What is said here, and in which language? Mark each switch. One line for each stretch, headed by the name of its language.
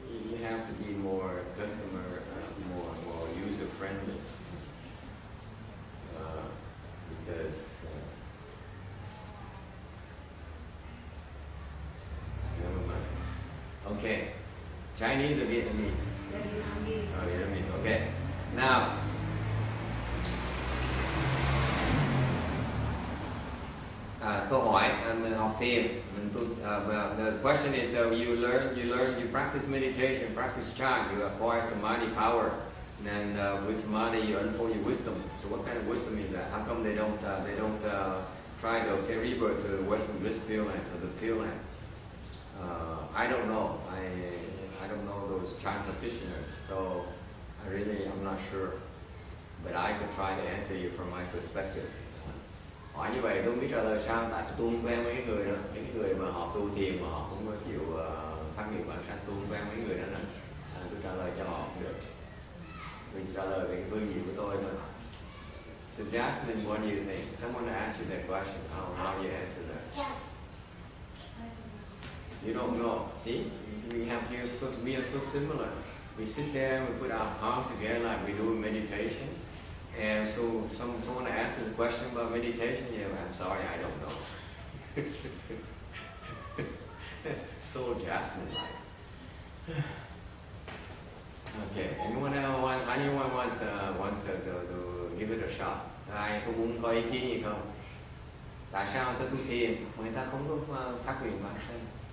English: You have to be more customer, more user friendly, because never mind. Okay, Chinese or Vietnamese? Oh, Vietnamese. Okay.
Vietnamese: Now, câu hỏi mình học thiền.
English: The question is, so you practice meditation, practice chant, you acquire samadhi power, and with samadhi you unfold your wisdom. So what kind of wisdom is that? How come they don't try to get rebirth to the Western bliss Pure Land, to the Pure Land? I don't know. I don't know those chant practitioners, so I'm not sure. But I could try to answer you from my perspective.
Vietnamese: Hỏi như vậy tôi không biết trả lời sao, tại tôi không quen mấy người đó, những người mà họ tu thiền mà họ không có chịu phát nguyện bản sanh, tôi không quen mấy người đó nữa. Tôi trả lời cho họ không được. Tôi trả lời về cái phương diện của tôi thôi.
English: So Jasmine, what do you think? Someone asked you that question. How do you answer that? You don't know. See, we are so similar. We sit there and we put our palms together like we do in meditation. And so someone asks a question about meditation. Yeah, I'm sorry, I don't know. That's so Jasmine-like. Okay. Anyone wants to give it a shot?
Vietnamese: Ai có muốn có ý kiến gì không? Tại sao người ta tu thiền mà người ta không có phát nguyện bản sanh?